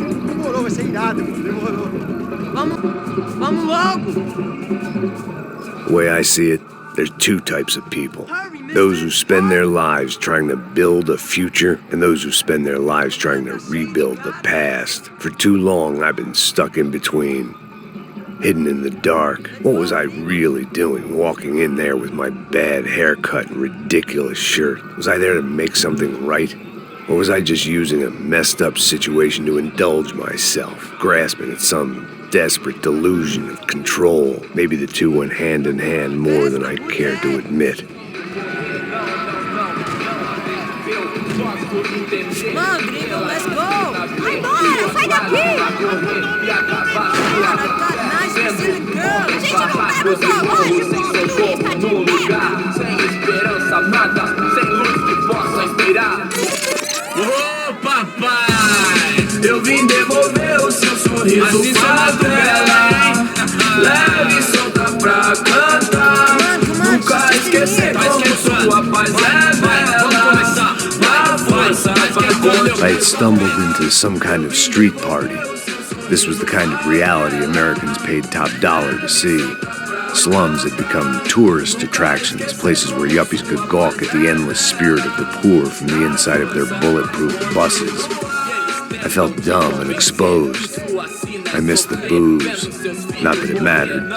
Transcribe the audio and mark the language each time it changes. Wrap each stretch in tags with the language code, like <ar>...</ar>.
<pt>Demorou, vai ser irado, demorou. Vamos logo.</pt> <en>The way I see it, there's two types of people. Those who spend their lives trying to build a future, and those who spend their lives trying to rebuild the past. For too long, I've been stuck in between. Hidden in the dark. What was I really doing, walking in there with my bad haircut and ridiculous shirt? Was I there to make something right? Or was I just using a messed up situation to indulge myself, grasping at some desperate delusion of control? Maybe the two went hand in hand more than I cared to admit. Come on, gringo, let's go.</en> <pt>Vai embora, sai daqui.</pt> <en>I've got nice specific girls.</en> <pt>A gente não tá no zoológico. No lugar, sem esperança, nada, sem luz que possa inspirar. Ô, papai, eu vim devolver o seu sorriso bela. Leve e solta pra cantar. Nunca esquecer como sua paz é bela.</pt> <en>I had stumbled into some kind of street party. This was the kind of reality Americans paid top dollar to see. Slums had become tourist attractions, places where yuppies could gawk at the endless spirit of the poor from the inside of their bulletproof buses. I felt dumb and exposed. I missed the booze. Not that it mattered.</en>